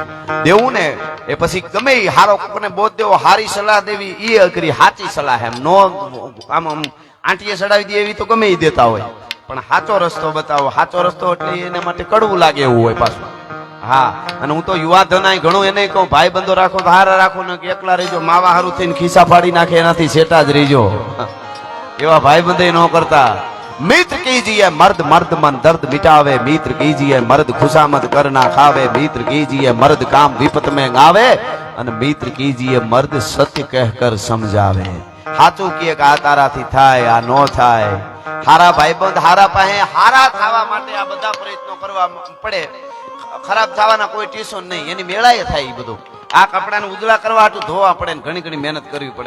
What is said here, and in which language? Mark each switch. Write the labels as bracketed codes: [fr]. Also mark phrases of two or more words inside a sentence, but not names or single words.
[gu] દેવું ને એ પછી ગમે હારો કોને બોધ દેવો, હારી સલાહ દેવી એ અઘરી, સાચી સલાહ એમ નો આમ આંટીએ ચડાવી દે એવી તો ગમે એ દેતા હોય, પણ સાચો રસ્તો બતાવો. સાચો રસ્તો એટલે એના માટે કડવું લાગે એવું હોય પાછું. હા, અને હું તો યુવા ધનાય ઘણું એને કહું, ભાઈ બંધો રાખો તો હારા રાખો ને કે એકલા રહીજો, માવા હારું થઈને ખિસ્સા ફાડી નાખે એનાથી સેટા જ રહીજો. એવા ભાઈ બંધે ન કરતા. [hi] मित्र कीजिए मर्द मर्द मन दर्द मिटावे, मित्र कीजिए मर्द खुशामद करना खावे, मित्र कीजिए मर्द काम विपत में गावे, અને मित्र कीजिए मर्द सत्य कहकर समझावे. [gu] સાચું કહે કે આ તારાથી થાય, આ નો થાય. હારા ભાઈબંધ હારા પાસે હારા થવા માટે આ બધા પ્રયત્નો કરવા પડે. ખરાબ થવાના કોઈ ટ્યુશન નહીં, એની મેળાએ થાય. એ બધું આ કપડાને ઉજળા કરવા હાટું ધોવા પડે ને ઘણી ઘણી મહેનત કરવી પડે.